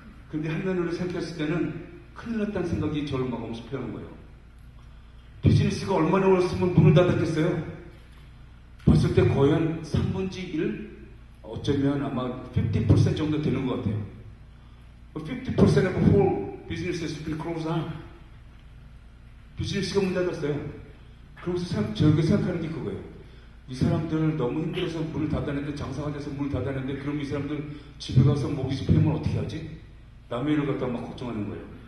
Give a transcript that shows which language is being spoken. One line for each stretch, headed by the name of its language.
Korean: 근데 한면으로 생각했을 때는 큰일 났다는 생각이 저를 막 엄습해하는 거예요. 비즈니스가 얼마나 어렸으면 문을 닫았겠어요? 봤을 때 거의 한 3분의 1? 어쩌면 아마 50% 정도 되는 것 같아요.
English: 50% of whole business has been closed down.
Korean: 비즈니스가 문 닫았어요. 그러면서 저렇게 생각하는 게 그거예요. 이 사람들 너무 힘들어서 문을 닫았는데, 장사가 돼서 문을 닫았는데, 그럼 이 사람들 집에 가서 모기지 패면 어떻게 하지? 남의 일을 갖다가 막 걱정하는 거예요.